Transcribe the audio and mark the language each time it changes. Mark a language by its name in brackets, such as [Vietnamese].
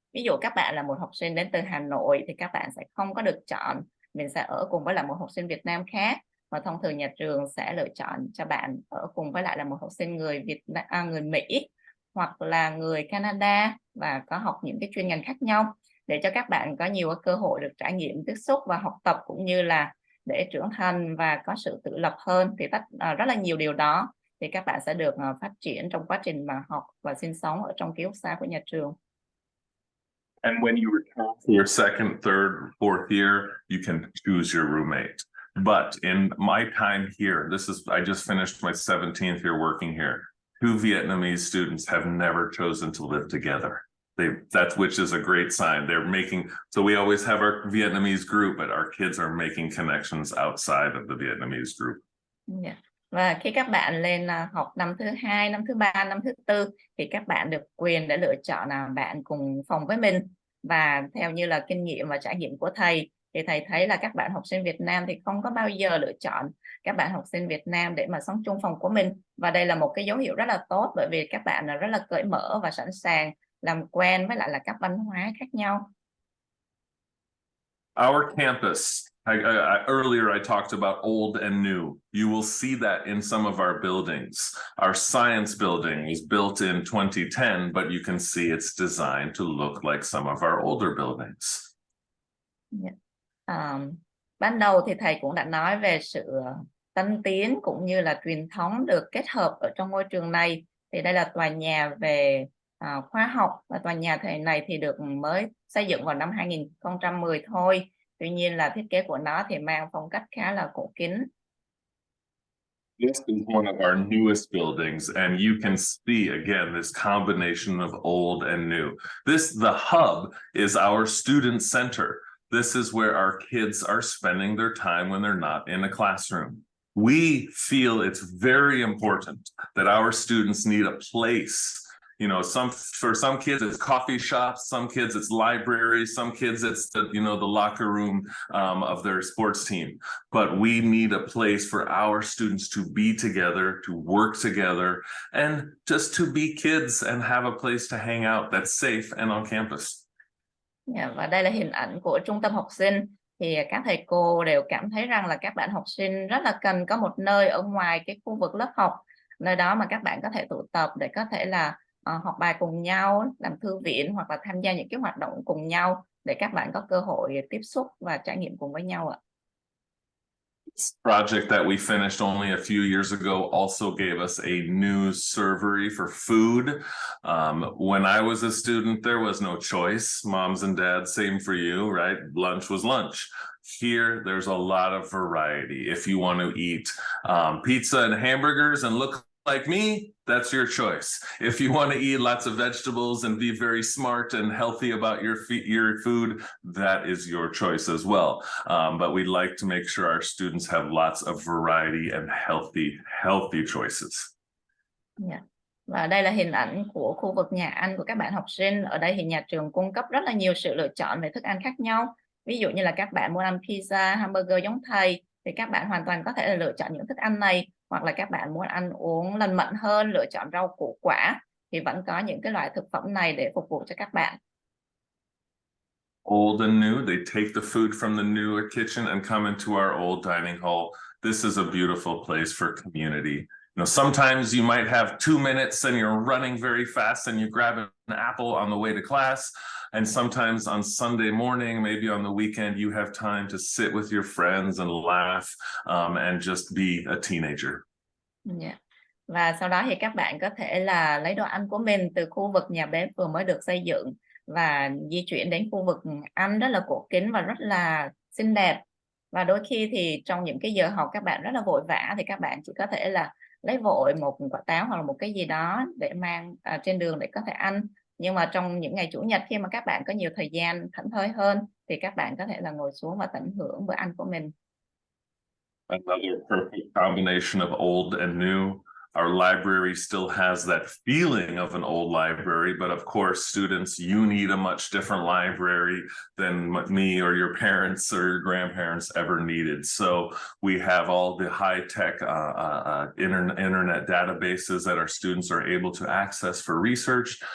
[Vietnamese] Ví dụ các bạn là một học sinh đến từ Hà Nội thì các bạn sẽ không có được chọn mình sẽ ở cùng với lại một học sinh Việt Nam khác, mà thông thường nhà trường sẽ lựa chọn cho bạn ở cùng với lại là một học sinh người người Mỹ hoặc là người Canada và có học những cái chuyên ngành khác nhau, để cho các bạn có nhiều cơ hội được trải nghiệm tiếp xúc và học tập, cũng như là để trưởng thành và có sự tự lập hơn. Thì rất là nhiều điều đó thì các bạn sẽ được phát triển trong quá trình mà học và sinh sống ở trong ký túc xá của nhà trường. [English] And when you return to your second, third, fourth year, you can choose your roommate. But in my time here, I just finished my 17th year working here. 2 Vietnamese students have never chosen to live together. Which is a great sign. So we always have our Vietnamese group, but our kids are making connections outside of the Vietnamese group. Yeah. [Vietnamese] Và khi các bạn lên học năm thứ 2, năm thứ 3, năm thứ 4 thì các bạn được quyền để lựa chọn bạn cùng phòng với mình. Và theo như là kinh nghiệm và trải nghiệm của thầy thì thầy thấy là các bạn học sinh Việt Nam thì không có bao giờ lựa chọn các bạn học sinh Việt Nam để mà sống chung phòng của mình. Và đây là một cái dấu hiệu rất là tốt, bởi vì các bạn rất là cởi mở và sẵn sàng làm quen với lại là các văn hóa khác nhau. [English] Our campus, earlier I talked about old and new. You will see that in some of our buildings. Our science building was built in 2010, but you can see it's designed to look like some of our older buildings. [Vietnamese] Ban đầu thì thầy cũng đã nói về sự tân tiến cũng như là truyền thống được kết hợp ở trong ngôi trường này. Thì đây là tòa nhà về khoa học, và tòa nhà này thì được mới xây dựng vào năm 2010 thôi. Tuy nhiên là thiết kế của nó thì mang phong cách khá là cổ kính. [English] This is one of our newest buildings, and you can see again this combination of old and new. The hub is our student center. This is where our kids are spending their time when they're not in a classroom. We feel it's very important that our students need a place. For some kids it's coffee shops, some kids it's libraries, some kids it's the locker room of their sports team. But we need a place for our students to be together, to work together, and just to be kids and have a place to hang out that's safe and on campus. Và đây là hình ảnh của trung tâm học sinh. Thì các thầy cô đều cảm thấy rằng là các bạn học sinh rất là cần có một nơi ở ngoài cái khu vực lớp học, nơi đó mà các bạn có thể tụ tập để có thể là học bài cùng nhau, làm thư viện hoặc là tham gia những cái hoạt động cùng nhau để các bạn có cơ hội tiếp xúc và trải nghiệm cùng với nhau ạ. This project that we finished only a few years ago also gave us a new servery for food. When I was a student, there was no choice. Moms and dads, same for you, right? Lunch was lunch. Here, there's a lot of variety. If you want to eat pizza and hamburgers and look like me, that's your choice. If you want to eat lots of vegetables and be very smart and healthy about your food, that is your choice as well. But we'd like to make sure our students have lots of variety and healthy choices. Yeah. [Vietnamese] Và đây là hình ảnh của khu vực nhà ăn của các bạn học sinh. Ở đây thì nhà trường cung cấp rất là nhiều sự lựa chọn về thức ăn khác nhau. Ví dụ như là các bạn muốn ăn pizza, hamburger giống thầy thì các bạn hoàn toàn có thể là lựa chọn những thức ăn này, hoặc là các bạn muốn ăn uống lành mạnh hơn, lựa chọn rau củ quả thì vẫn có những cái loại thực phẩm này để phục vụ cho các bạn. [English] Old and new, they take the food from the newer kitchen and come into our old dining hall. This is a beautiful place for community. Sometimes you might have 2 minutes and you're running very fast and you grab an apple on the way to class. And sometimes on Sunday morning, maybe on the weekend, you have time to sit with your friends and laugh and just be a teenager. Yeah. [Vietnamese] Và sau đó thì các bạn có thể là lấy đồ ăn của mình từ khu vực nhà bếp vừa mới được xây dựng và di chuyển đến khu vực ăn rất là cổ kính và rất là xinh đẹp. Và đôi khi thì trong những cái giờ học các bạn rất là vội vã thì các bạn chỉ có thể là lấy vội một quả táo hoặc là một cái gì đó để mang trên đường để có thể ăn. Nhưng mà trong những ngày Chủ nhật khi mà các bạn có nhiều thời gian thảnh thơi hơn thì các bạn có thể là ngồi xuống và tận hưởng bữa ăn của mình. [English] Another perfect combination of old and new. Our library still has that feeling of an old library, but of course, students, you need a much different library than me or your parents or your grandparents ever needed. So we have all the high-tech internet databases that our students are able to access for research.